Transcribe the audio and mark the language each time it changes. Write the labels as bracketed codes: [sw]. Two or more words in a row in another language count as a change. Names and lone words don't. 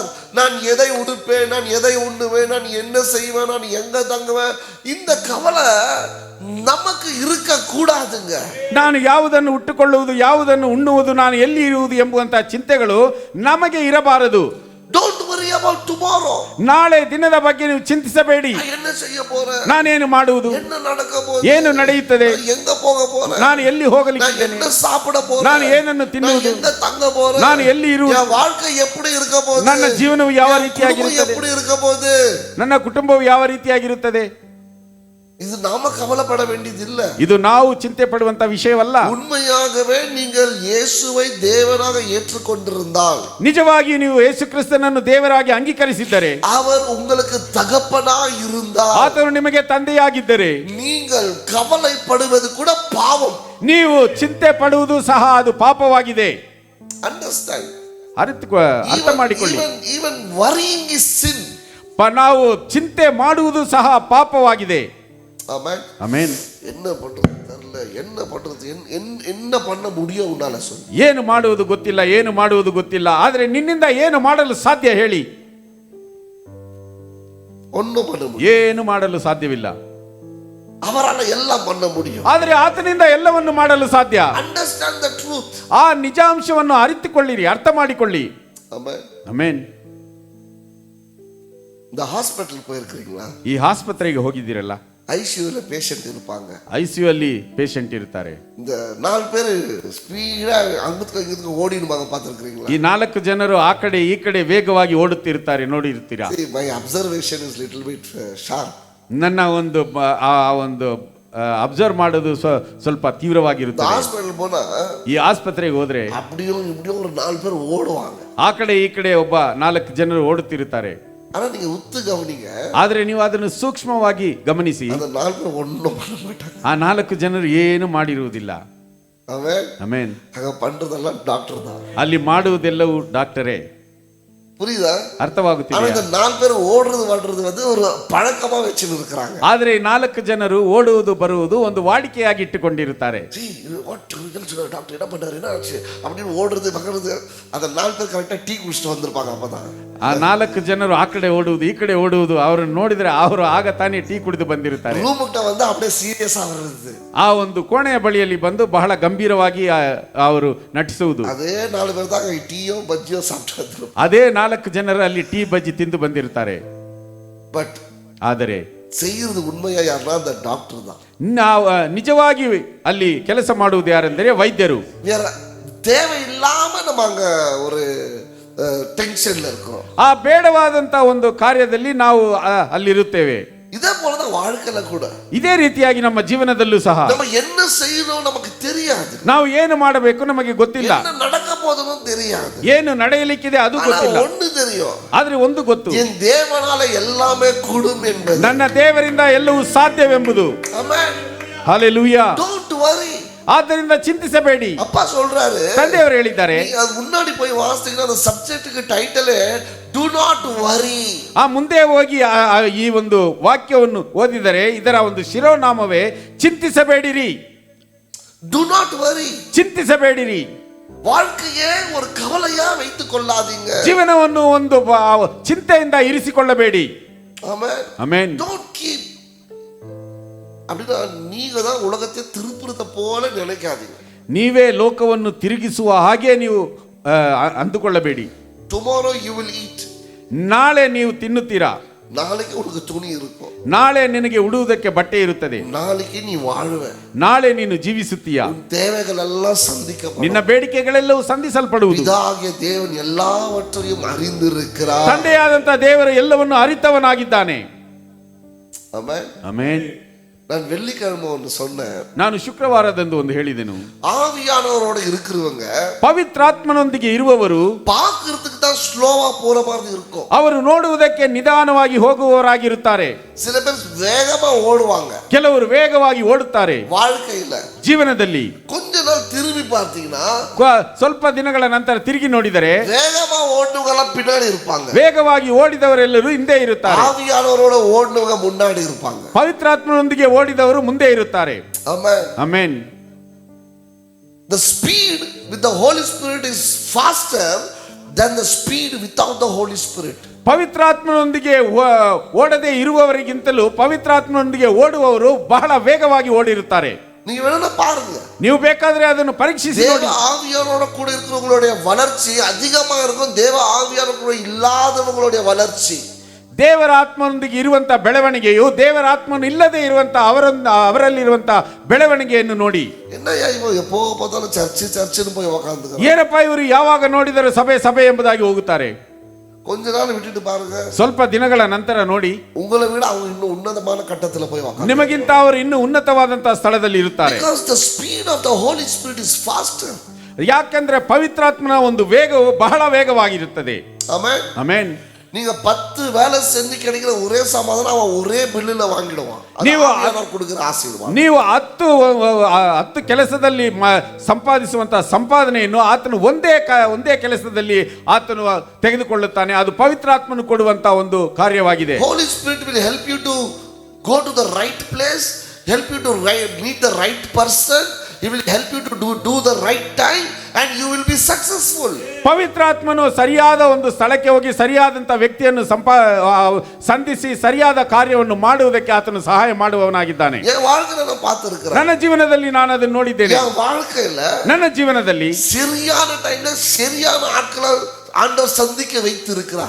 [ta] நான் எதை உடுப்பேன், நான் எதை உண்ணுவேன், நான் என்ன செய்வேன், நான் எங்க தங்குவேன், இந்த கவலை நமக்கு இருக்க கூடாதுங்க. [kn] ನಾನು ಯಾವುದನ್ನು ಉಟ್ಟುಕೊಳ್ಳುವುದು, ಯಾವುದನ್ನು ಉಣ್ಣುವುದು, ನಾನು ಎಲ್ಲಿ ಇರುವುದು ಎಂಬುವಂತಹ ಚಿಂತೆಗಳು ನಮಗೆ ಇರಬಾರದು. [en] Don't worry about tomorrow. [kn] ನಾಳೆ ದಿನದ ಬಗ್ಗೆ ನೀವು ಚಿಂತಿಸಬೇಡಿ. [ta] என்ன செய்ய போறேன், [kn] ನಾನೇನು ಮಾಡುವುದು, [ta] என்ன நடக்க போகுது, [kn] ಏನು ನಡೆಯುತ್ತದೆ, [ta] எங்க போக போறேன், [kn] ನಾನು ಎಲ್ಲಿ ಹೋಗಲಿದ್ದೇನೆ, [ta] என்ன சாப்பிட போறேன், [kn] ನಾನು ಏನನ್ನು ತಿನ್ನುವುದು, [ta] எங்க தங்க போறேன், [kn] ನಾನು ಎಲ್ಲಿ ಇರುವುದು, [ta] என் வாழ்க்கை எப்படி இருக்க போகுது, [kn] ನನ್ನ ಜೀವನವು ಯಾವ ರೀತಿಯಾಗಿರುತ್ತದೆ, [ta] எப்படி இருக்க போகுது, [kn] ನನ್ನ ಕುಟುಂಬವು ಯಾವ ರೀತಿಯಾಗಿರುತ್ತದೆ, [ta] இது நாம கவலைப்பட வேண்டியது இல்ல. [kn] ಇದು ನಾವು ಚಿಂತೆ ಪಡುವಂತ ವಿಷಯವಲ್ಲ. [ta] உண்மையாகவே நீங்கள் இயேசுவை தேவனாக ஏற்றுக்கொண்டிருந்தால், [kn] ನಿಜವಾಗಿ ನೀವು ಯೇಸು ಕ್ರಿಸ್ತನನ್ನು ದೇವರಾಗಿ ಅಂಗೀಕರಿಸಿದ್ದರೆ, [ta] அவர் உங்களுக்கு தகப்பனாய் இருந்தால், [kn] ಆತನು ನಿಮಗೆ ತಂದೆಯಾಗಿದ್ದರೆ, [ta] நீங்கள் கவலைப்படுவது கூட பாவம். [kn] ನೀವು ಚಿಂತೆ ಪಡುವುದು ಸಹ ಅದು ಪಾಪವಾಗಿದೆ. ಅಂಡರ್ಸ್ಟ್ಯಾಂಡ್, ಅರ್ಥ ಮಾಡಿಕೊಳ್ಳಿ. [en] even worrying is sin. [kn] ನಾವು ಚಿಂತೆ ಮಾಡುವುದು ಸಹ ಪಾಪವಾಗಿದೆ. [ta] ஆமென். [kn] ಆಮೆನ್. [ta] என்ன பண்றது தெரியல, என்ன பண்றது, என்ன பண்ண முடியும் உன்னால சொல்லு. [kn] ಏನು ಮಾಡುವುದು ಗೊತ್ತಿಲ್ಲ, ಏನು ಮಾಡುವುದು ಗೊತ್ತಿಲ್ಲ, ಆದರೆ ನಿನ್ನಿಂದ ಏನು ಮಾಡಲು ಸಾಧ್ಯ ಹೇಳಿ? [ta] ஒண்ணும் பண்ண முடியும், [kn] ಏನು ಮಾಡಲು ಸಾಧ್ಯವಿಲ್ಲ. [ta] அவரால எல்லாம் பண்ண முடியும், [kn] ಆದರೆ ಆತನಿಂದ ಎಲ್ಲವನ್ನು ಮಾಡಲು ಸಾಧ್ಯ. [en] Understand the truth. [kn] ಆ ನಿಜಾಂಶವನ್ನು ಅರಿತುಕೊಳ್ಳಿರಿ, ಅರ್ಥ ಮಾಡಿಕೊಳ್ಳಿ. [ta] ஆமென். [kn] ಆಮೆನ್. [ta] இந்த ஹாஸ்பிடல் போயிருக்கீங்களா? [kn] ಈ ಆಸ್ಪತ್ರೆಗೆ ಹೋಗಿದ್ದೀರಲ್ಲ, [ta] ஐசியூல பேஷண்ட் இருப்பாங்க, [kn] ಐಸಿಯು ಅಲ್ಲಿ ಪೇಷಂಟ್ ಇರ್ತಾರೆ. [ta] இந்த 4 பேர் ஸ்பீடா அங்கத்துக்கு இங்கத்துக்கு ஓடிடுவாங்க, பார்த்திருக்கீங்களா? [kn] ಈ 4 ಜನರು ಆ ಕಡೆ ಈ ಕಡೆ ವೇಗವಾಗಿ ಓಡುತ್ತಿರ್ತಾರೆ, ನೋಡಿರ್ತೀರಾ? [en] My observation is little bit sharp. [kn] ನನ್ನ ಒಂದು ಅಬ್ಸರ್ವ್ ಮಾಡೋದು ಸ್ವಲ್ಪ ತೀವ್ರವಾಗಿರುತ್ತೆ. [ta] ஹாஸ்பிடல் போனா [kn] ಈ ಆಸ್ಪತ್ರೆಗೆ ಹೋದ್ರೆ [ta] அப்படியும் இப்படியும் ஒரு 4 பேர் ஓடுவாங்க, [kn] ಆ ಕಡೆ ಈ ಕಡೆ ಒಬ್ಬ 4 ಜನರು ಓಡುತ್ತಿರುತ್ತಾರೆ. [ta] ஆனா நீங்க உத்து கவனிங்க, [kn] ಆದ್ರೆ ನೀವು ಅದನ್ನು ಸೂಕ್ಷ್ಮವಾಗಿ ಗಮನಿಸಿ, [ta] அந்த 4 பேர் ஒண்ணும் பண்ண மாட்டாங்க. [kn] ಆ 4 ಜನರು ಏನು ಮಾಡಿರುವುದಿಲ್ಲ. [ta] ஆமென். [kn] ಆಮೆನ್. [ta] அங்க பண்றதெல்லாம் டாக்டர் தான், [kn] ಅಲ್ಲಿ ಮಾಡುವುದೆಲ್ಲವೂ ಡಾಕ್ಟರೇ. [ta] புரியுதா? ஆனா [kn] ಅರ್ಥವಾಗುತ್ತಿದೆ. [ta] இந்த 4 பேர் ஓடுறது வாழ்றது வந்து ஒரு பழக்கமா வச்சுன்னு இருக்காங்க. [kn] ಆದ್ರೆ 4 ಜನರು ಓಡುವುದು ಬರುವುದು ಒಂದು ವಾಡಿಕೆಯಾಗಿ ಇಟ್ಟುಕೊಂಡಿರುತ್ತಾರೆ. [ta] டாக்டர் என்ன பண்றாரு, என்ன ஆச்சு அப்படின்னு ஓடுறது பக்கறது, அந்த 4 பேர் கரெக்டா டீ குடிச்சிட்டு வந்திருப்பாங்க. அப்பதான் [kn] ಆ 4 ಜನರು ಆ ಕಡೆ ಓಡುವುದು ಈ ಕಡೆ ಓಡುವುದು, ಅವರನ್ನು ನೋಡಿದ್ರೆ ಅವರು ಆಗ ತಾನೇ ಟೀ ಕುಡಿದು ಬಂದಿರುತ್ತಾರೆ. [ta] ರೂಮ್கிட்ட வந்து அப்படியே சீரியஸா வருது, [kn] ಆ ಒಂದು ಕೋಣೆಯ ಬಳಿಯಲ್ಲಿ ಬಂದು ಬಹಳ ಗಂಭೀರವಾಗಿ ಅವರು ನಟಿಸುವುದು. [ta] அதே 4 பேர் தான் டீயோ பஜ்ஜியோ சாப்பிட்டு வந்துரும். [kn] ಅದೇ 4 ಜನರು ಅಲ್ಲಿ ಟೀ ಬಜ್ಜಿ ತಿಂದು ಬಂದಿರ್ತಾರೆ. [ta] பட் [kn] ಆದರೆ [ta] செய்யறது உண்மையா யாருன்னா அந்த டாக்டர் தான். [kn] ನಾವು ನಿಜವಾಗಿ ಅಲ್ಲಿ ಕೆಲಸ ಮಾಡುವುದು ಯಾರೆಂದರೆ ವೈದ್ಯರು. [ta] வேற தேவையில்லாம நம்ம அங்க ஒரு ಟೆನ್ಷನ್ இருக்கிறோம். [kn] ಆ ಬೇಡವಾದಂತ ಒಂದು ಕಾರ್ಯದಲ್ಲಿ ನಾವು ಅಲ್ಲಿರುತ್ತೇವೆ. [ta] இதே போலதான் வாழ்க்கையில கூட, [kn] ಇದೇ ರೀತಿಯಾಗಿ ನಮ್ಮ ಜೀವನದಲ್ಲೂ ಸಹ [ta] நம்ம என்ன செய்யணும் நமக்கு தெரியாது, [kn] ನಾವು ಏನು ಮಾಡಬೇಕು ನಮಗೆ ಗೊತ್ತಿಲ್ಲ, [ta] என்ன நடக்க போதுன்னு தெரியாது, [kn] ಏನು ನಡೆಯಲಿಕ್ಕಿದೆ ಅದು ಗೊತ್ತಿಲ್ಲ. [ta] ஒண்ணு தெரியும், [kn] ಆದ್ರೆ ಒಂದು ಗೊತ್ತು, [ta] என் தேவனால எல்லாமே கூடும் என்பது. [kn] ನನ್ನ ದೇವರಿಂದ ಎಲ್ಲವೂ ಸಾಧ್ಯವೆಂಬುದು. [ta] ஆமென். [kn] ಹಲ್ಲೆಲೂಯಾ. [en] Don't worry. [kn] ಆದ್ದರಿಂದ ಚಿಂತಿಸಬೇಡಿ. [ta] அப்பா சொல்றாரு, [kn] ತಂದೆಯವರು ಹೇಳಿದ್ದಾರೆ. [ta] அது முன்னாடி போய் வாசித்தீங்கன்னா அந்த சப்ஜெக்ட்டுக்கு டைட்டில் [en] Do not worry. [kn] ಆ ಮುಂದೆ ಹೋಗಿ ಈ ಒಂದು ವಾಕ್ಯವನ್ನು ಓದಿದರೆ ಇದರ ಒಂದು ಶಿರೋನಾಮವೇ ಚಿಂತಿಸಬೇಡಿರಿ. [en] Do not worry, [kn] ಚಿಂತಿಸಬೇಡಿರಿ. [ta] வாழ்க்கையே ஒரு கவலையா வைத்துக் கொள்ளாதீங்க. [kn] ಜೀವನವನ್ನು ಒಂದು ಚಿಂತೆಯಿಂದ ಇರಿಸಿಕೊಳ್ಳಬೇಡಿ. Amen. Amen. [en] Don't keep. [ta] அப்படின்னா நீங்க தான் உலகத்தை திருப்புறத போல நினைக்காதீங்க. [kn] ನೀವೇ ಲೋಕವನ್ನು ತಿರುಗಿಸುವ ಹಾಗೆ ನೀವು ಅಂದುಕೊಳ್ಳಬೇಡಿ. [en] Tomorrow you will eat. [kn] ನಾಳೆ ನೀವು ತಿನ್ನುತ್ತೀರಾ. [ta] நாளைக்கு உனக்கு துணி இருக்கும். [kn] ನಾಳೆ ನಿನಗೆ ಉಡುವುದಕ್ಕೆ ಬಟ್ಟೆ ಇರುತ್ತದೆ. [ta] நாளைக்கு நீ வாழுவே. [kn] ನಾಳೆ ನೀನು ಜೀವಿಸುತ್ತೀಯಾ. [ta] உன் தேவைகளெல்லாம் சந்திக்கப்படும். [kn] ನಿನ್ನ ಬೇಡಿಕೆಗಳೆಲ್ಲವೂ ಸಂಧಿಸಲ್ಪಡುವುದು. [ta] பிதாகிய தேவன் எல்லாவற்றையும் அறிந்திருக்கிறார். [kn] ತಂದೆಯಾದಂತ ದೇವರು ಎಲ್ಲವನ್ನು ಅರಿತವನಾಗಿದ್ದಾನೆ. ಆಮೆನ್. ಆಮೆನ್. [ta] நான் வெள்ளிக்கிழமை ஒன்று சொன்னேன். [kn] ನಾನು ಶುಕ್ರವಾರದಂದು ಒಂದು ಹೇಳಿದೆನು. [ta] ஆவியானவரோட இருக்கிறவங்க [kn] ಪವಿತ್ರಾತ್ಮನೊಂದಿಗೆ ಇರುವವರು [ta] பார்க்கிறதுக்கு தான் ஸ்லோவா போற மாதிரி இருக்கும். [kn] ಅವರು ನೋಡುವುದಕ್ಕೆ ನಿಧಾನವಾಗಿ ಹೋಗುವವರಾಗಿರುತ್ತಾರೆ. [ta] சில பேர் வேகமா ஓடுவாங்க. [kn] ಕೆಲವರು ವೇಗವಾಗಿ ಓಡುತ್ತಾರೆ. [ta] வாழ்க்கையில [kn] ಜೀವನದಲ್ಲಿ [ta] கொஞ்ச நாள் திரும்பி பார்த்தீங்கன்னா [kn] ಸ್ವಲ್ಪ ದಿನಗಳ ನಂತರ ತಿರುಗಿ ನೋಡಿದರೆ [ta] வேகமா ஓடுனவங்க பின்னாடி இருப்பாங்க. [kn] ವೇಗವಾಗಿ ಓಡಿದವರೆಲ್ಲರೂ ಹಿಂದೆ ಇರುತ್ತಾರೆ. [ta] ஆவியானவரோட ஓடுனவங்க முன்னாடி இருப்பாங்க. [kn] ಪವಿತ್ರಾತ್ಮನೊಂದಿಗೆ ಓಡಿದವರು ಮುಂದೆ ಇರುತ್ತಾರೆ. ಆಮೆನ್. ಆಮೆನ್. [en] The speed with the Holy Spirit is faster than the speed without the Holy Spirit. [kn] ಪವಿತ್ರಾತ್ಮನೊಂದಿಗೆ ಓಡದೆ ಇರುವವರಿಗಿಂತಲೂ ಪವಿತ್ರಾತ್ಮನೊಂದಿಗೆ ಓಡುವವರು ಬಹಳ ವೇಗವಾಗಿ ಓಡಿರುತ್ತಾರೆ. [ta] நீங்க வேணா பாருங்க. [kn] ನೀವು ಬೇಕಾದ್ರೆ ಅದನ್ನು ಪರೀಕ್ಷಿಸಿ ನೋಡಿ. [ta] தேவ ஆவியானோட கூட இருக்கிறவங்களுடைய வளர்ச்சி அதிகமா இருக்கும். தேவ ஆவியானோட கூட இல்லாதவங்களுடைய வளர்ச்சி. [kn] ದೇವರ ಆತ್ಮನೊಂದಿಗೆ ಇರುವಂತ ಬೆಳವಣಿಗೆಯು ದೇವರ ಆತ್ಮನು ಇಲ್ಲದೆ ಇರುವಂತ ಅವರಲ್ಲಿರುವಂತ ಬೆಳವಣಿಗೆಯನ್ನು ನೋಡಿ. [ta] என்னையா இவங்க எப்போ பார்த்தாலும் சர்ச்சுன்னு போய் உட்கார்ந்துக்கிறாங்க. [kn] ಏನಪ್ಪ ಇವರು ಯಾವಾಗ ನೋಡಿದರೂ ಸಭೆ ಎಂಬುದಾಗಿ ಹೋಗುತ್ತಾರೆ. [ta] கொஞ்ச நாள் விட்டுட்டு பாருங்க. [kn] ಸ್ವಲ್ಪ ದಿನಗಳ ನಂತರ ನೋಡಿ, [ta] உங்களை விட அவங்க இன்னும் ಉನ್ನತமான ಕಟ್ಟத்துல போய் உட்கார்ந்து. [kn] ನಿಮಗಿಂತ ಅವರು ಇನ್ನೂ ಉನ್ನತವಾದಂತಹ ಸ್ಥಳದಲ್ಲಿ ಇರುತ್ತಾರೆ. [en] Because the speed of the Holy Spirit is faster. [kn] ಯಾಕಂದ್ರೆ ಪವಿತ್ರಾತ್ಮನ ಒಂದು ವೇಗವು ಬಹಳ ವೇಗವಾಗಿರುತ್ತದೆ. ಆಮೆನ್. ಆಮೆನ್. [ta] நீங்க 10 வேலை செஞ்சு கிடைக்கிற ஒரே சமாதானம் அவன் ஒரே பில்லுல வாங்கிடுவான். [kn] ನೀವು [ta] கொடுக்கிற ஆசீர்வாதம். [kn] ನೀವು 10 ಕೆಲಸದಲ್ಲಿ ಸಂಪಾದಿಸುವಂತಹ ಸಂಪಾದನೆಯನ್ನು ಆತನು ಒಂದೇ ಕೆಲಸದಲ್ಲಿ ಆತನು ತೆಗೆದುಕೊಳ್ಳುತ್ತಾನೆ. ಅದು ಪವಿತ್ರಾತ್ಮನು ಕೊಡುವಂತಹ ಒಂದು ಕಾರ್ಯವಾಗಿದೆ. [en] Holy Spirit will help you to go to the right place, help you to meet the right person. He will help you to do the right time and you will be successful. [kn] ಪವಿತ್ರಾತ್ಮನು ಸರಿಯಾದ ಒಂದು ಸ್ಥಳಕ್ಕೆ ಹೋಗಿ ಸರಿಯಾದಂತ ವ್ಯಕ್ತಿಯನ್ನು ಸಂಧಿಸಿ ಸರಿಯಾದ ಕಾರ್ಯವನ್ನು ಮಾಡುವುದಕ್ಕೆ ಆತನು ಸಹಾಯ ಮಾಡುವವನಾಗಿದ್ದಾನೆ. [ta] என் வாழ்க்கையில நான் பார்த்திருக்கிறேன். [kn] ನನ್ನ ಜೀವನದಲ್ಲಿ ನಾನು ಅದನ್ನು ನೋಡಿದ್ದೇನೆ. [ta] என் வாழ்க்கையில [kn] ನನ್ನ ಜೀವನದಲ್ಲಿ [ta] சரியான டைம்ல சரியான ஆட்களை ஆண்டவர் சந்திக்க வைத்திருக்கிறார்.